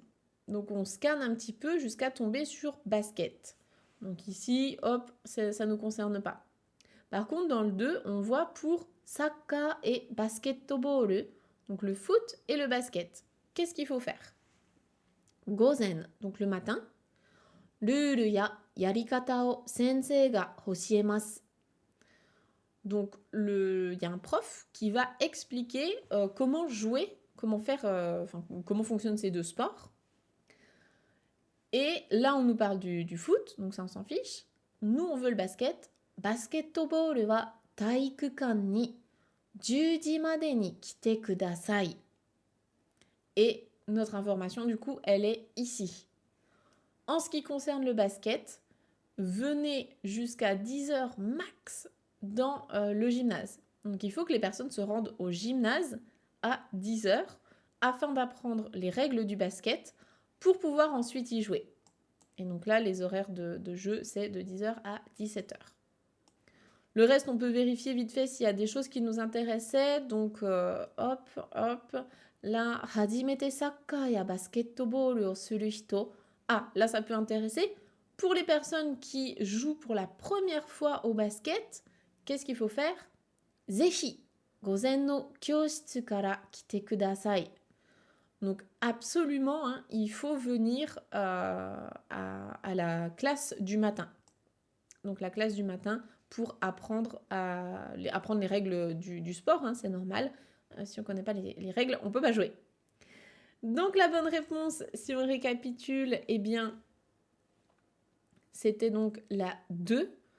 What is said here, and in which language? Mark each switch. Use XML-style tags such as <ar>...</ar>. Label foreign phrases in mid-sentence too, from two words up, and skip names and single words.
<fr>Donc on scanne un petit peu jusqu'à tomber sur basket. Donc ici, hop, ça ne nous concerne pas. Par contre, dans le 2, on voit pour soccer et basketball, donc le foot et le basket. Qu'est-ce qu'il faut faire? Gozen, donc le matin.</fr> <ja>ルールややり方を先生が教えます.</ja> <fr>Donc il y a un prof qui va expliquer comment jouer, comment fonctionnent ces deux sports. Et là, on nous parle du foot, donc ça on s'en fiche. Nous, on veut le basket.</fr> <ja>バスケットボールは体育館に10時までに来てください.</ja> <fr>Et notre information, du coup, elle est ici. En ce qui concerne le basket, venez jusqu'à 10h max dans le gymnase. Donc il faut que les personnes se rendent au gymnase à 10h afin d'apprendre les règles du basket pour pouvoir ensuite y jouer. Et donc là, les horaires de jeu, c'est de 10h à 17h. Le reste, on peut vérifier vite fait s'il y a des choses qui nous intéressaient. Donc hop, là,</fr> <ja>初めてサッカーやバスケットボールをする人.</ja> <fr>Ah, là, ça peut intéresser. Pour les personnes qui jouent pour la première fois au basket, qu'est-ce qu'il faut faire?</fr> <ja>ぜひ、午前の教室から来てください.</ja> <fr>Donc, absolument, hein, il faut venir à la classe du matin. Donc, la classe du matin pour apprendre les règles du sport, hein, c'est normal. Si on ne connaît pas les règles, on ne peut pas jouer. Donc la bonne réponse, si on récapitule, eh bien, c'était donc la 2.</fr>